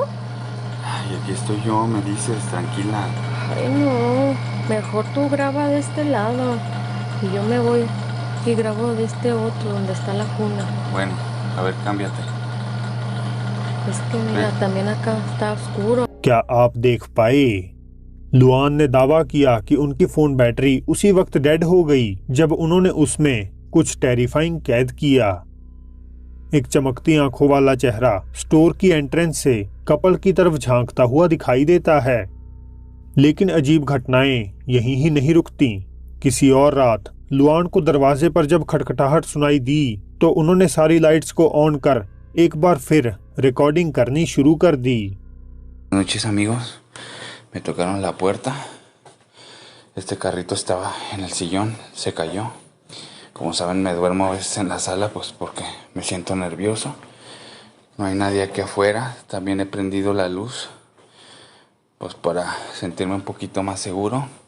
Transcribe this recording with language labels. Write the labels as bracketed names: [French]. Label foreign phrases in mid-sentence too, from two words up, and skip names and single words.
[Spanish] Ay, aquí estoy yo, me dices, tranquila. Ay, no, mejor tú graba de este lado y yo me voy y grabo de este otro donde está la cuna. Bueno, a ver, cámbiate. Es que mira, también acá está oscuro. [Hindi] क्या आप देख पाए? लुआन ने दावा किया कि उनकी फोन बैटरी उसी वक्त डेड हो गई जब उन्होंने उसमें कुछ टेरिफाइंग कैद किया। एक चमकती आंखों वाला चेहरा स्टोर की एंट्रेंस से कपल की तरफ झांकता हुआ दिखाई देता है। लेकिन अजीब घटनाएं यहीं ही नहीं रुकती। किसी और रात लुआन को दरवाजे पर जब खटखटाहट सुनाई दी तो उन्होंने सारी लाइट्स को ऑन कर एक बार फिर रिकॉर्डिंग करनी शुरू कर दी। [Spanish] Buenas noches, amigos. Me tocaron la puerta. Este carrito estaba en el sillón, se cayó. Como saben, me duermo a veces en la sala, pues porque me siento nervioso. No hay nadie aquí afuera. También he prendido la luz, pues para sentirme un poquito más seguro.